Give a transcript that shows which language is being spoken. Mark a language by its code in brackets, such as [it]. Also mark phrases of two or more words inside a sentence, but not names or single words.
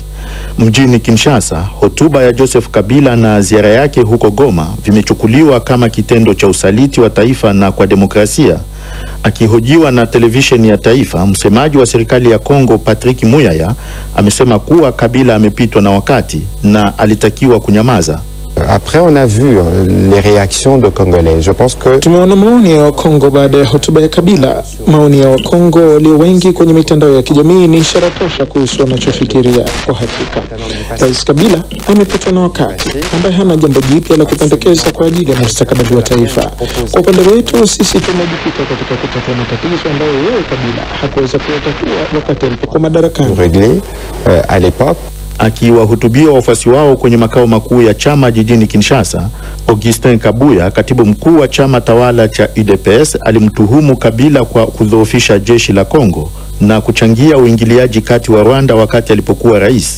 [sw] Mjini Kinshasa, hotuba ya Joseph Kabila na ziara yake huko Goma vimechukuliwa kama kitendo cha usaliti wa taifa na kwa demokrasia. Akihojiwa na televisheni ya taifa, msemaji wa serikali ya Kongo Patrick Muyaya amesema kuwa Kabila amepitwa na wakati na alitakiwa kunyamaza. [fr] Après, on a vu les réactions de Congolais. Je pense que [sw] tumeona maoni ya Kongo baada ya hotuba ya Kabila. Maoni ya Kongo walio wengi kwenye mitandao ya kijamii ni ishara tosha kuhusu wanachofikiria. Kwa hakika, Rais Kabila amepitwa na wakati, ambaye hana jambo jipya la kupendekeza kwa ajili ya mustakabali wa taifa. Kwa upande wetu sisi tumejikita katika kutatua matatizo ambayo yeye Kabila hakuweza kuyatatua wakati alipokuwa madarakani. [fr] Régler à l'époque. [sw] Akiwahutubia wafuasi wao kwenye makao makuu ya chama jijini Kinshasa, Augustin Kabuya, katibu mkuu wa chama tawala cha UDPS, alimtuhumu Kabila kwa kudhoofisha jeshi la Kongo na kuchangia uingiliaji kati wa Rwanda wakati alipokuwa rais.